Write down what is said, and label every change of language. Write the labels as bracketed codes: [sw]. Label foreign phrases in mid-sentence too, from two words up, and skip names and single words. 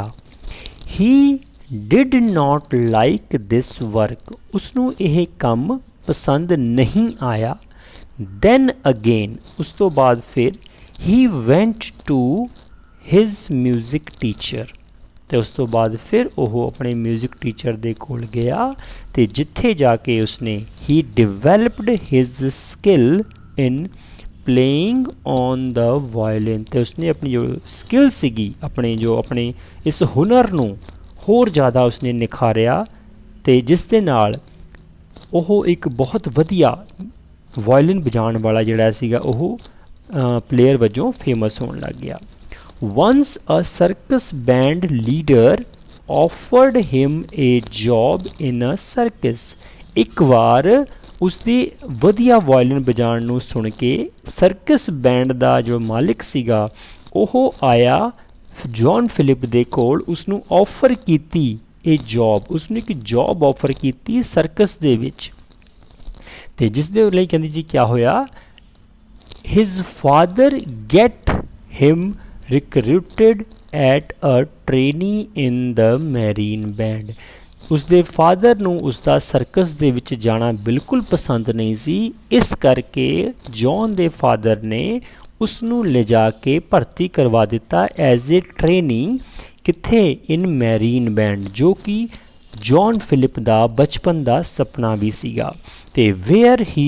[en] He did not like this work, [pa] ਉਸਨੂੰ ਇਹ ਕੰਮ ਪਸੰਦ ਨਹੀਂ ਆਇਆ। [en] Then again [pa] ਉਸ ਤੋਂ ਬਾਅਦ ਫਿਰ [en] he went to his music teacher, [pa] ਤੇ ਉਸ ਤੋਂ ਬਾਅਦ ਫਿਰ ਉਹ ਆਪਣੇ ਮਿਊਜ਼ਿਕ ਟੀਚਰ ਦੇ ਕੋਲ ਗਿਆ ਤੇ ਜਿੱਥੇ ਜਾ ਕੇ ਉਸਨੇ [en] he developed his skill in playing on the violin [pa] ਤੇ ਉਸਨੇ ਆਪਣੀ ਜੋ ਸਕਿੱਲ ਸੀਗੀ ਆਪਣੇ ਇਸ ਹੁਨਰ ਨੂੰ ਹੋਰ ਜ਼ਿਆਦਾ ਉਸਨੇ ਨਿਖਾਰਿਆ ਤੇ ਜਿਸ ਦੇ ਨਾਲ ਉਹ ਇੱਕ ਬਹੁਤ ਵਧੀਆ ਵਾਇਲਿਨ ਵਜਾਉਣ ਵਾਲਾ ਜਿਹੜਾ ਸੀਗਾ ਉਹ ਪਲੇਅਰ ਵਜੋਂ ਫੇਮਸ ਹੋਣ ਲੱਗ ਗਿਆ। [en] Once a circus band leader offered him a job in a circus. [pa] ਇੱਕ ਵਾਰ ਉਸਦੀ ਵਧੀਆ ਵਾਇਲਿਨ ਵਜਾਉਣ ਨੂੰ ਸੁਣ ਕੇ ਸਰਕਸ ਬੈਂਡ ਦਾ ਜੋ ਮਾਲਿਕ ਸੀਗਾ ਉਹ ਆਇਆ ਜੌਨ ਫਿਲਿਪ ਦੇ ਕੋਲ, ਉਸਨੂੰ ਆਫਰ ਕੀਤੀ ਇਹ ਜੌਬ, ਉਸਨੂੰ ਇੱਕ ਜੌਬ ਆਫਰ ਕੀਤੀ ਸਰਕਸ ਦੇ ਵਿੱਚ ਤੇ ਜਿਸ ਦੇ ਲਈ ਕਹਿੰਦੀ ਜੀ ਕਿਆ ਹੋਇਆ, [en] his father get him recruited at a trainee in the marine band. [pa] ਉਸਦੇ ਫਾਦਰ ਨੂੰ ਉਸਦਾ ਸਰਕਸ ਦੇ ਵਿੱਚ ਜਾਣਾ ਬਿਲਕੁਲ ਪਸੰਦ ਨਹੀਂ ਸੀ, ਇਸ ਕਰਕੇ ਜੌਨ ਦੇ ਫਾਦਰ ਨੇ ਉਸ ਨੂੰ ਲਿਜਾ ਕੇ ਭਰਤੀ ਕਰਵਾ ਦਿੱਤਾ ਐਜ਼ [en] a trainee [pa] ਕਿੱਥੇ, [en] in marine band, [pa] ਜੋ ਕਿ ਜੌਨ ਫਿਲਿਪ ਦਾ ਬਚਪਨ ਦਾ ਸੁਪਨਾ ਵੀ ਸੀਗਾ ਤੇ [en] where he